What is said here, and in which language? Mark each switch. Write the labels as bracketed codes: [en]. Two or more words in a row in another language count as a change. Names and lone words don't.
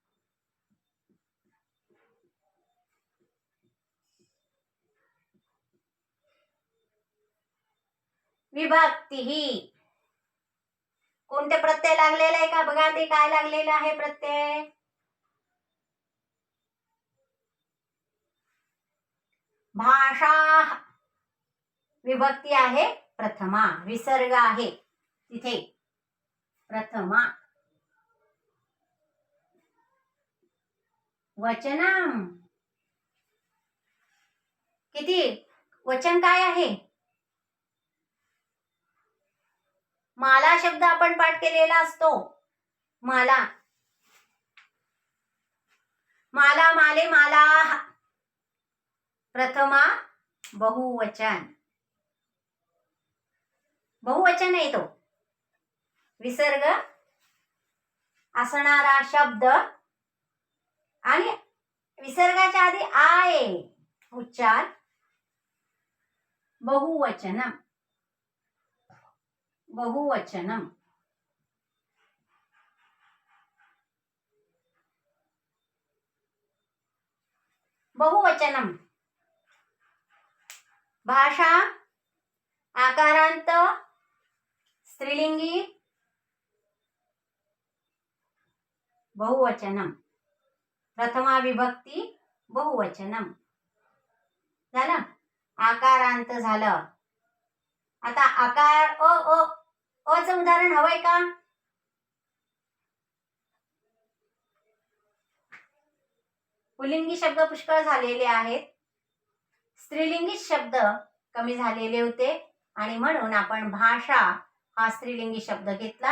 [mr] विभक्ती कोणते प्रत्यय लागलेला आहे का बघा, ते काय लागलेलं आहे प्रत्यय, भाषा. विभक्ती आहे प्रथमा, विसर्ग आहे तिथे प्रथमा. वचनम, किती वचन काय आहे, माला शब्द आपण पाठ केलेला असतो, [sa] माला, माला, माले, माला. [mr] प्रथमा बहुवचन, बहुवचन आहे तो. विसर्ग असणारा शब्द आणि विसर्गाच्या आधी आय उच्चार, बहुवचनम, बहुवचनम. बहुवचनम. भाषा आकारांत स्त्रीलिंगी बहुवचनम, प्रथमा विभक्ती बहुवचनम. झालं, आकारांत झालं. आता आकार अचं उदाहरण हवंय का, पुल्लिंगी शब्द पुष्कळ झालेले आहेत, स्त्रीलिंगी शब्द कमी झालेले होते, आणि म्हणून आपण भाषा हा स्त्रीलिंगी शब्द घेतला.